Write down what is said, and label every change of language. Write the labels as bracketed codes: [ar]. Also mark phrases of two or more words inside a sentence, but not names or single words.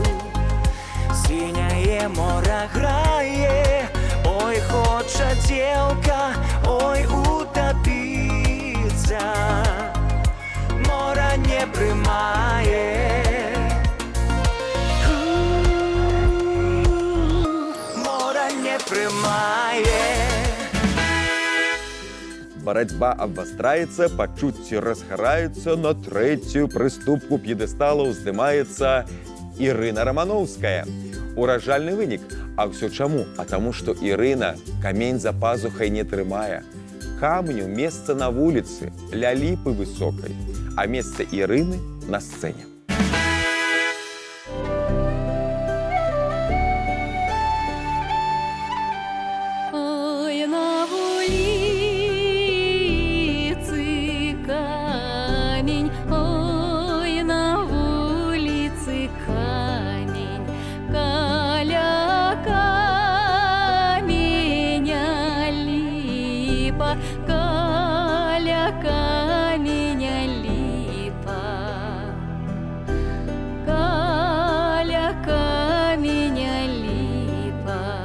[uk] синее море грає, ой, хоче девка, ой, утопиться, море не приймає. Море не приймає. [be] Барацьба абвастраецца, пачуцці разгараюцца, на 3-ю прыступку п'едэстала ўздымаецца Ірына Рамановская. Уражальны вынік. А ўсё чаму? А таму, што Ірына камень за пазухай не трымае. Камню месца на вуліцы, ля ліпы высокай, а месца Ірыны на сцэне. [uk] Ой, на вулиці камінь, ой, на вулиці камінь, [be] каля каменя ліпа, каля каменя ліпа, каля каменя ліпа.